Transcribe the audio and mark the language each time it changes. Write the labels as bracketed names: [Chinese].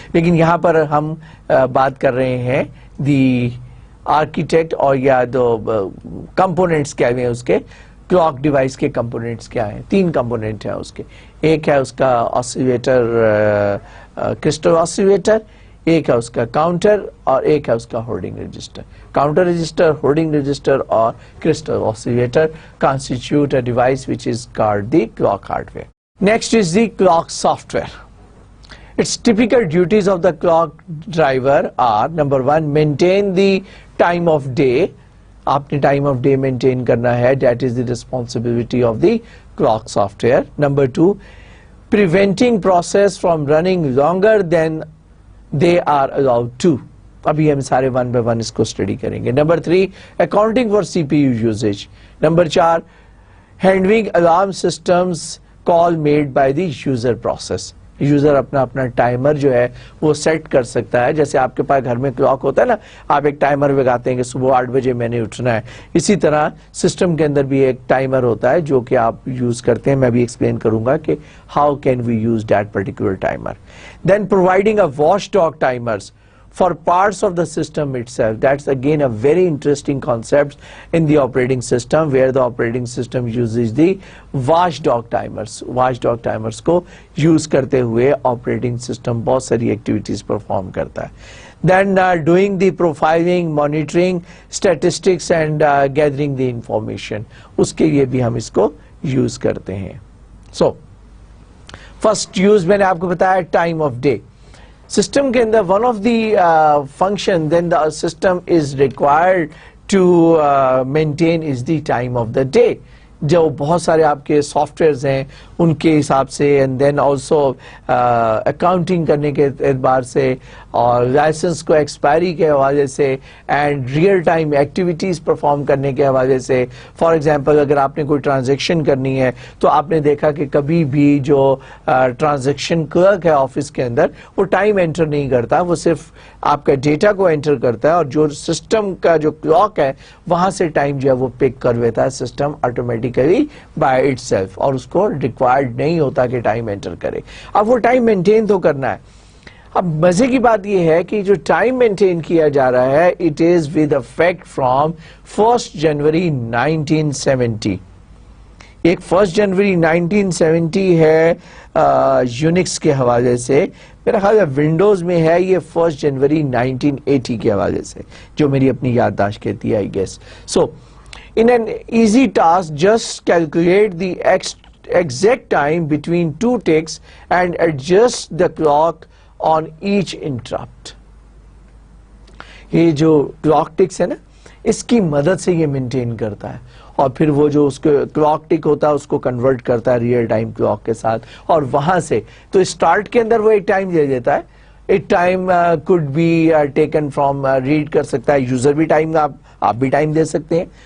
[Hindi] लेकिन यहाँ पर हम बात कर रहे हैं दी आर्किटेक्ट और या दो कंपोनेंट्स क्या हैं उसके, क्लॉक डिवाइस के कंपोनेंट्स क्या हैं. 3 कंपोनेंट हैं उसके. एक है उसका ऑसिलेटर, क्रिस्टल ऑसिलेटर, एक है उसका काउंटर और एक है उसका holding register. [English] Counter register, holding register और crystal oscillator constitute a device which is called the clock hardware. Next is the clock software. Its typical duties of the clock driver are: number 1, maintain the time of day. आपने time of day maintain करना है, that is the responsibility of the clock software. Number 2, preventing process from running longer than they are allowed to. [Hindi] अभी हम सारे 1 by 1 इसको study करेंगे. [English] Number 3, accounting for CPU usage. Number 4, handling alarm systems call made by the user process. [Hindi] User अपना अपना timer जो है वो सेट कर सकता है. जैसे आपके पास घर में क्लॉक होता है ना, आप एक टाइमर लगाते हैं कि सुबह 8 बजे मैंने उठना है. इसी तरह सिस्टम के अंदर भी एक टाइमर होता है जो कि आप यूज करते हैं. मैं भी एक्सप्लेन करूंगा कि [English] How can we use that particular timer. Then providing a watchdog timers for parts of the system itself. That's again a very interesting concept in the operating system, where the operating system uses the watchdog timers. [Hindi] Watchdog timers को use करते हुए operating system बहुत सारी activities perform करता है. [English] Then doing the profiling, monitoring, statistics and gathering the information. [Hindi] उसके लिए भी हम इसको use करते हैं. [English] So first use [Hindi] मैंने आपको बताया time of day. [English] System के अंदर one of the function then the system is required to maintain is the time of the day. [Hindi] जो बहुत सारे आपके सॉफ्टवेयर्स हैं उनके हिसाब से, [English] and then also accounting [Hindi] करने के एतबार से और लाइसेंस को एक्सपायरी के हवाले से and real time activities perform करने के हवाले से. फॉर एग्जांपल अगर आपने कोई ट्रांजैक्शन करनी है तो आपने देखा कि कभी भी जो ट्रांजैक्शन क्लर्क है ऑफिस के अंदर वो टाइम एंटर नहीं करता, वो सिर्फ आपका डेटा को एंटर करता है और जो सिस्टम का जो क्लॉक है वहाँ से टाइम जो है वो पिक कर लेता है सिस्टम ऑटोमेटिकली बाय इटसेल्फ, और उसको रिक्वायर्ड नहीं होता कि टाइम एंटर करे. अब वो टाइम मेंटेन तो करना है. अब मजे की बात यह है कि जो टाइम मेंटेन किया जा रहा है [English] it is with effect from [Hindi] 1 जनवरी 1970. एक 1 जनवरी 1970 है यूनिक्स के हवाले से, मेरा ख्याल है विंडोज में है ये 1 जनवरी 1980 के हवाले से, जो मेरी अपनी याददाश्त कहती है [English] I guess. So in an easy task, just calculate the exact time between two ticks and adjust the clock on each interrupt. [Hindi] ये जो clock ticks है ना, इसकी मदद से ये मेंटेन करता है और फिर वो जो उसके क्लॉक टिक होता है उसको कन्वर्ट करता है रियल टाइम क्लॉक के साथ, और वहां से तो स्टार्ट के अंदर वो एक टाइम दे देता है. [English] एक time could be taken from [Hindi] read कर सकता है यूजर भी टाइम, आप भी टाइम दे सकते हैं.